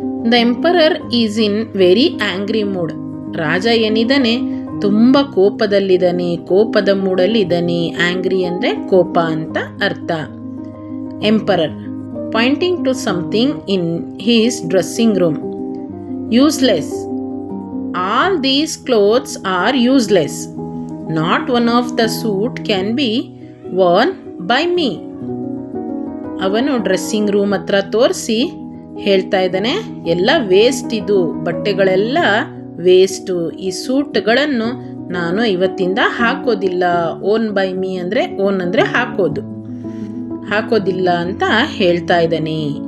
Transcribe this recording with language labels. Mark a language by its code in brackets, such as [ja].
[en] The emperor is in very angry mood. [kn] ರಾಜ ಏನಿದ್ದಾನೆ ತುಂಬ ಕೋಪದಲ್ಲಿದ್ದಾನೆ, ಕೋಪದ ಮೂಡಲ್ಲಿ ಇದ್ದಾನೆ. ಆಂಗ್ರಿ ಅಂದರೆ ಕೋಪ ಅಂತ ಅರ್ಥ. [en] Emperor pointing to something in his dressing room. useless. All these clothes are useless. Not one of the suit can be worn by me. [kn] ಅವನು dressing room ಹತ್ರ ತೋರಿಸಿ ಹೇಳ್ತಾ ಇದ್ದಾನೆ, ಎಲ್ಲ ವೇಸ್ಟ್, ಇದು ಬಟ್ಟೆಗಳೆಲ್ಲ ವೇಸ್ಟು, ಈ ಸೂಟ್ಗಳನ್ನು ನಾನು ಇವತ್ತಿಂದ ಹಾಕೋದಿಲ್ಲ. [en] worn by me [kn] ಅಂದರೆ ಓನ್ ಅಂದರೆ ಹಾಕೋದಿಲ್ಲ ಅಂತ ಹೇಳ್ತಾ ಇದ್ದಾನೆ.